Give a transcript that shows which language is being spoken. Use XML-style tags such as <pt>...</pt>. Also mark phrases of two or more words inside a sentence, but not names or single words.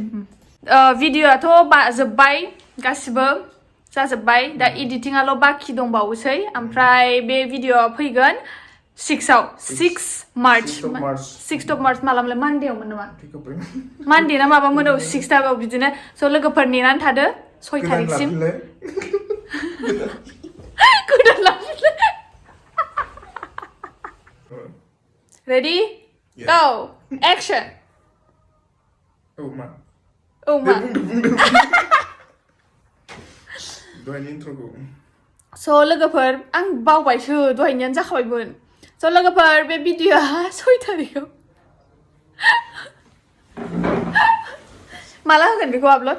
<brx>भिडिअ'आथ' जोब्बाय गासिबो जाजोब्बाय दा एडिटिंआल' बाखि दंबावोसै ओमफ्राय बे भिडिअ'आ फैगोन 6 मार्च 6 मार्च मालामोनलाय मानडेआवमोन नामा मानडे ना माबामोन 6 बिदिनो स' लोगोफोर नेनानै थादो 6 थारिखसिम गोदान लाफिनलाय Ready?</brx> <en>Go! Action! Oh ma. Oh ma.</en> <brx>दहायनि इन्ट्र'खौ स' लोगोफोर आं बावबायसो दहायनियानो जाखाबायमोन स' लोगोफोर बे भिडिअ'आ 6 थारिखआव माला होगोन बेखौ आपल'ड</brx>